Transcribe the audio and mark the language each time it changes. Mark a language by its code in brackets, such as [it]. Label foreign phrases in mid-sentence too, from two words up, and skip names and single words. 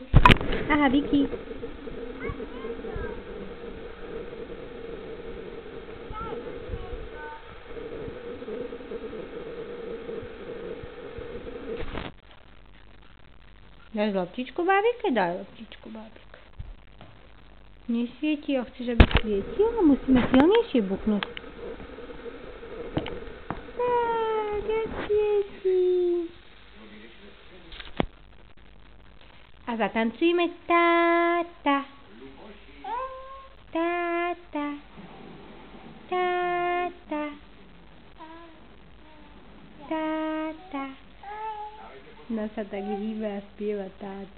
[sk] Aha, Viki. Dáš loptičku bábike? Daj loptičku bábike. Nesvieti, a chceš, aby svietilo? Musíme silnejšie buchnúť. Tak, a svieti. A zatancujeme táta. Táta. Táta. Táta. No sa tak hýbe a spieva táta.